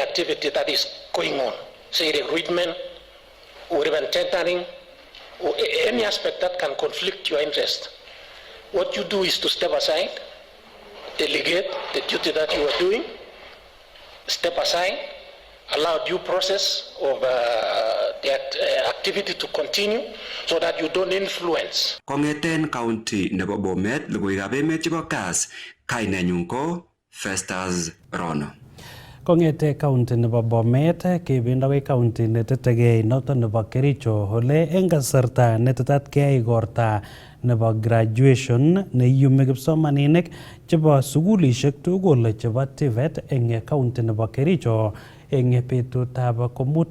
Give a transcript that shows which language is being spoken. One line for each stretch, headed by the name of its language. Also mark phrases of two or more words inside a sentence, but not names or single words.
English: activity that is going on, say recruitment or even tendering or any aspect that can conflict your interest, what you do is to step aside, delegate the duty that you are doing, step aside, allow due process of the activity to continue so that you don't influence.
Kalenjin: Kongeten county nebo Bomet logoiwekab emet chebo CAS kainenyun ko Festus Rono. Kongete county nebo Bomet kebendi akoi county netetegei noton nebo Kericho ole eng kasarta netetat keyai igorta nebo graduation neiyumi kipsomaninik chebo sugulishek tugul chebo TVET eng county nebo Kericho eng betutab komut